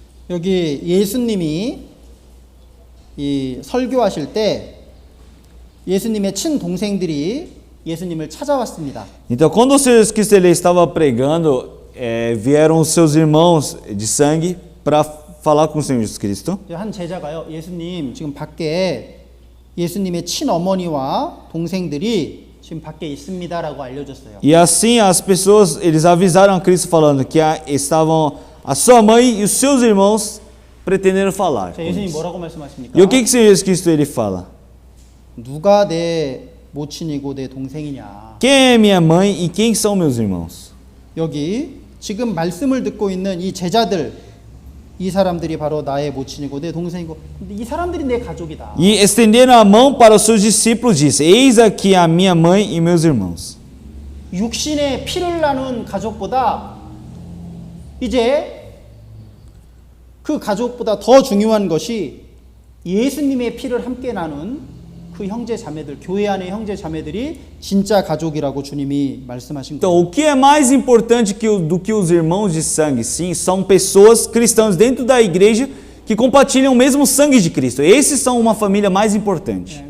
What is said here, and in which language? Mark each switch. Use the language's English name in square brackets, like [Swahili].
[Korean] 여기 예수님이 이 설교하실 때 예수님의 친동생들이 예수님을 찾아왔습니다. [Portuguese] Então, quando o Senhor Jesus Cristo ele estava pregando, vieram os seus irmãos de sangue para falar com o Senhor Jesus Cristo. [Korean] 한 제자가요, 예수님 지금 밖에 예수님의 친어머니와 동생들이 지금 밖에 있습니다라고 알려줬어요. [Portuguese] E assim as pessoas, eles avisaram a Cristo falando que estavam a sua mãe e os seus irmãos pretendendo falar. [Korean] 자, 예수님 뭐라고 말씀하십니까? [Portuguese] E o que o Senhor Jesus Cristo ele fala? [Korean] 누가 내 모친이고 내 동생이냐. [Portuguese] Quem é minha mãe e quem são meus irmãos? [Korean] 여기 지금 말씀을 듣고 있는 이 제자들, 이 사람들이 바로 나의 모친이고 내 동생이고. 근데 이 사람들이 내 가족이다. [Portuguese] E estenderam a mão para os seus discípulos, disse: Eis aqui a minha mãe e meus irmãos. [Korean] 육신의 피를 나눈 가족보다 이제 그 가족보다 더 중요한 것이 예수님의 피를 함께 나눈 그 형제 자매들, 교회 안의 형제 자매들이 진짜 가족이라고 주님이 말씀하신 [Portuguese] Então, [Korean] 거예요. [Portuguese] o que é mais importante do que os irmãos de sangue? Sim, são pessoas cristãs dentro da igreja que compartilham o mesmo sangue de Cristo. Esses são uma família mais importante.